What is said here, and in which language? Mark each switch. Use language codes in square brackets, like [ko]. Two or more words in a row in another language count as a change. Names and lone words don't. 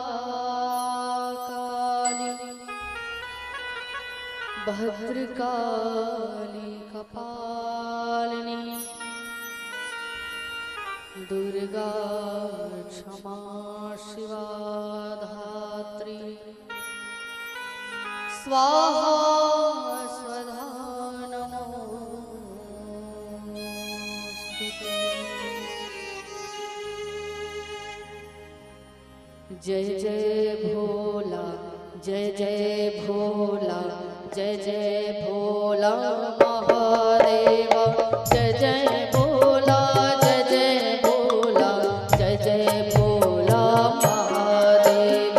[sa] भद्रकाली कपालिनी दुर्गा क्षमा शिवा धात्री स्वाहा स्वधा नमोस्तुते। [hi] जय जय भोला जय जय भोला जय जय भोला महादेव। जय जय भोला जय जय भोला जय जय भोला महादेव।